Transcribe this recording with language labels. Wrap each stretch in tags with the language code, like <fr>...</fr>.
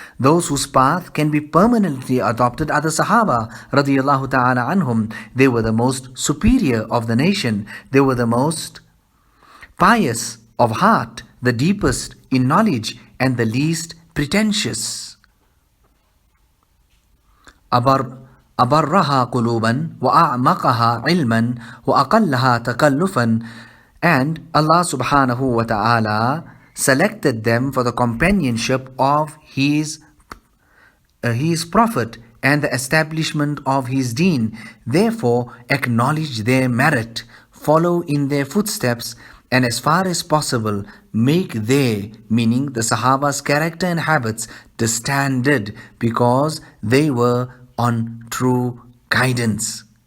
<en>Those whose path can be permanently adopted are the Sahaba radiyallahu ta'ala anhum. They were the most superior of the nation. They were the most pious of heart, the deepest in knowledge, and the least pretentious.</en> <ar>أبرها قلوبا وأعمقها علما وأقلها تكلفا.</ar> <en>And Allah subhanahu wa ta'ala selected them for the companionship of His Prophet and the establishment of His deen. Therefore, acknowledge their merit, follow in their footsteps, and as far as possible, make their, meaning the Sahaba's character and habits, the standard, because they were on true guidance.</en>